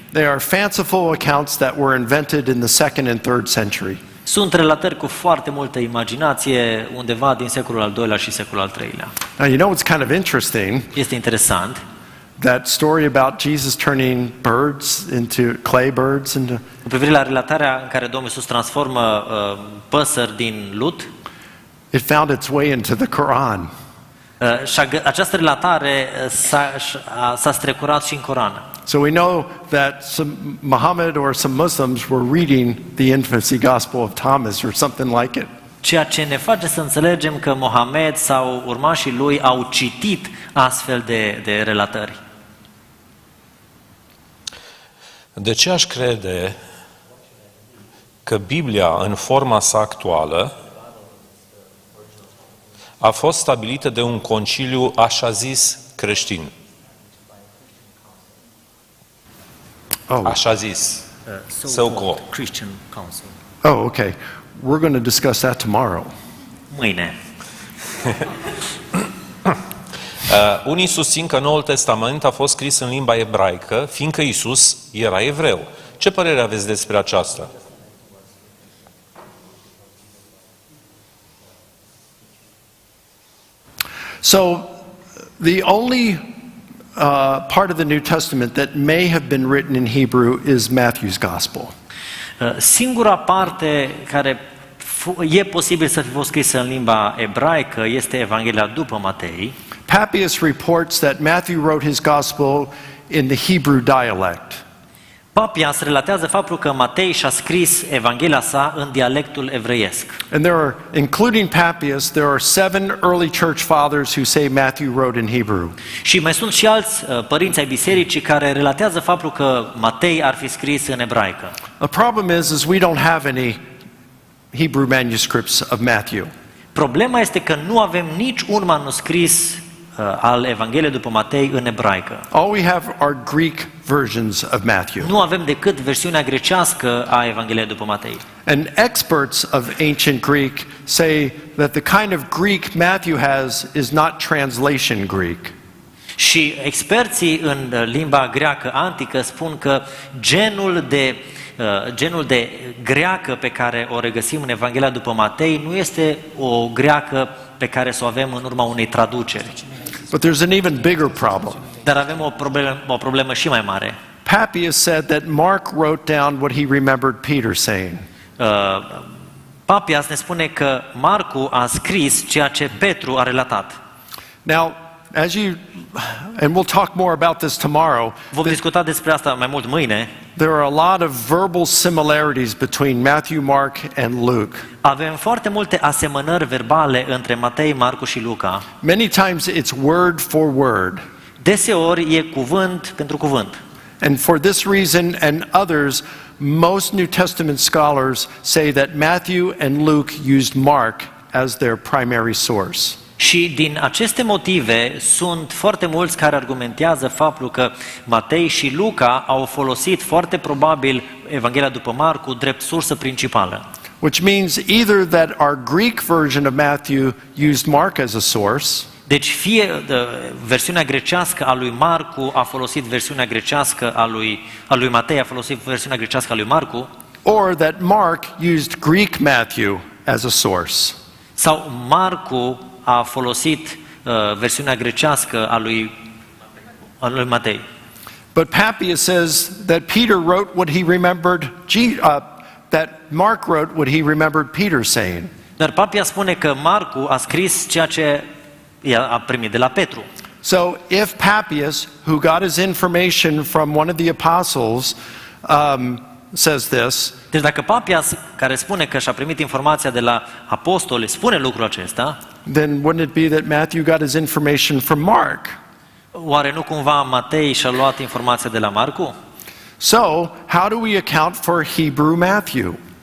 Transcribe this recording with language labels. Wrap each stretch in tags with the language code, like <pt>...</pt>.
<en>They are fanciful accounts that were invented in the second and third century.</en> <ro>Sunt relatări cu foarte multă imaginație undeva din secolul al II-lea și secolul al III-lea.</ro> <en>Now, you know what's kind of interesting?</en> <ro>Este interesant.</ro> <en>That story about Jesus turning birds into clay birds into.</en> <ro>Cu privire la relatarea în care Domnul Iisus transformă păsări din lut,</ro> <en>It found its way into the Quran.</en> <ro>și această relatare s-a strecurat și în Coran.</ro> <en>So we know that some Muhammad or some Muslims were reading the infancy gospel of Thomas or something like it.</en> <ro>Ceea ce ne face să înțelegem că Mohamed sau urmașii lui au citit astfel de relatări. De ce aș crede că Biblia, în forma sa actuală, a fost stabilită de un conciliu așa zis creștin? Așa zis.</ro> <en>So-called Christian Council. Oh, okay. We're going to discuss that tomorrow.</en> <ro>Mâine. Unii susțin că Noul Testament a fost scris în limba ebraică, fiindcă Iisus era evreu. Ce părere aveți despre aceasta?</ro> <en>So, the only part of the New Testament that may have been written in Hebrew is Matthew's Gospel.</en> <ro>Singura parte care e posibil să fi fost scrisă în limba ebraică este Evanghelia după Matei.</ro> <en>Papias reports that Matthew wrote his Gospel in the Hebrew dialect.</en> <ro>Papias relatează faptul că Matei și-a scris Evanghelia sa în dialectul evreiesc.</ro> <en>And there are, including Papias, there are 7 early church fathers who say Matthew wrote in Hebrew.</en> <ro>Și mai sunt și alți părinți ai bisericii care relatează faptul că Matei ar fi scris în ebraică.</ro> <en>The problem is we don't have any Hebrew manuscripts of Matthew.</en> <ro>Problema este că nu avem nici un manuscris al Evangheliei după Matei în ebraică.</ro> <en>All we have are Greek versions of Matthew.</en> <ro>Nu avem decât versiunea grecească a Evangheliei după Matei.</ro> <en>And experts of ancient Greek say that the kind of Greek Matthew has is not translation Greek.</en> <ro>Și experții în limba greacă antică spun că genul de greacă pe care o regăsim în Evanghelia după Matei nu este o greacă pe care să o avem în urma unei traduceri.</ro> <en>But there's an even bigger problem.</en> <ro>Dar avem o problemă și mai mare.</ro> <en>Papias said that Mark wrote down what he remembered Peter saying.</en> <ro>Papias ne spune că Marcu a scris ceea ce Petru a relatat.</ro> <en>Now, and we'll talk more about this tomorrow.</en> <ro>Vom discuta despre asta mai mult mâine.</ro> <en>There are a lot of verbal similarities between Matthew, Mark, and Luke.</en> <ro>Avem foarte multe asemănări verbale între Matei, Marcu și Luca.</ro> <en>Many times it's word for word.</en> <ro>Deseori e cuvânt pentru cuvânt.</ro> <en>And for this reason and others, most New Testament scholars say that Matthew and Luke used Mark as their primary source.</en> <ro>Și din aceste motive sunt foarte mulți care argumentează faptul că Matei și Luca au folosit foarte probabil Evanghelia după Marcu drept sursă principală.</ro> <en>Which means either that our Greek version of Matthew used Mark as a source,</en> <ro>deci fie versiunea grecească a lui Marcu a folosit versiunea grecească a lui Matei a folosit versiunea grecească a lui Marcu,</ro> <en>or that Mark used Greek Matthew as a source.</en> <ro>Sau Marcu a folosit versiunea grecească a lui Matei.</ro> <en>But Papias says that Peter wrote what he remembered, that Mark wrote what he remembered Peter saying.</en> <ro>Dar Papias spune că Marcu a scris ceea ce a primit de la Petru.</ro> <en>So if Papias, who got his information from one of the apostles, says this,</en> <ro>deci dacă Papias, care spune că și-a primit informația de la apostoli, spune lucrul acesta,</ro> <en>then wouldn't it be that Matthew got his information from Mark?</en> <ro>oare nu cumva Matei și-a luat informația de la Marcu?</ro> <en>So, how do we account for Hebrew Matthew?</en>